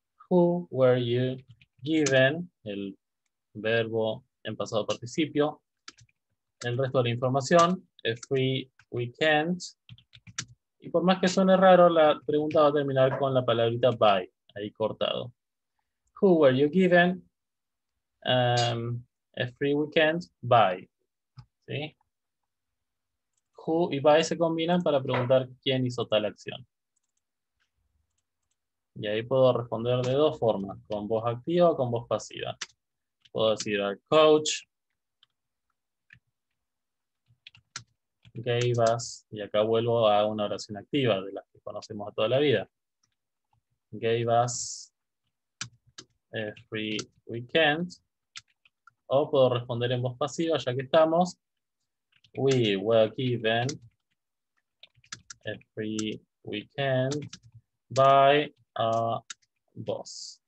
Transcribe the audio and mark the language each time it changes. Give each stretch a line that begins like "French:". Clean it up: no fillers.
English: Who were you given?
Spanish: El verbo en pasado participio. El resto de la información,
English: a free weekend.
Spanish: Y por más que suene raro, la pregunta va a terminar con la palabrita by, ahí cortado.
English: Who were you given a free weekend by?
Spanish: ¿Sí? Who y by se combinan para preguntar quién hizo tal acción. Y ahí puedo responder de dos formas, con voz activa o con voz pasiva. Puedo decir al coach
English: gave us,
Spanish: y acá vuelvo a una oración activa de las que conocemos de toda la vida.
English: Gave us a free weekend.
Spanish: O puedo responder en voz pasiva, ya que estamos.
English: We were given a free weekend by a boss.